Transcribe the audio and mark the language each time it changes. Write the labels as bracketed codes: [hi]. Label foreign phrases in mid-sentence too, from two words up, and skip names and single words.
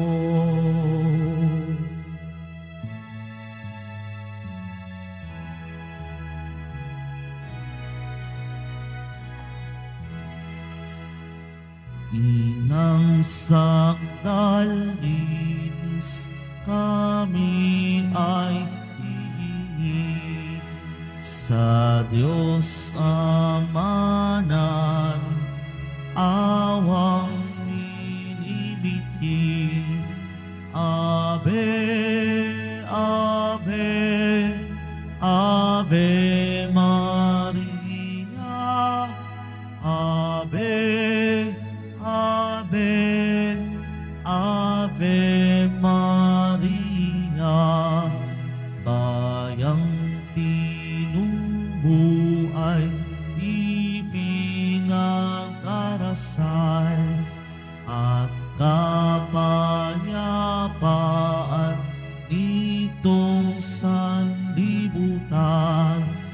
[tl] Inang sakdalinis, kami ay hihingi sa Diyos Ama ng awang minibiti. [la] Ave, Ave, Ave Maria, Ave, Ave, Ave Maria. [tl] Bayang tinubo ay ipinag-arasal, at kapayapaan nitong sanlibutan.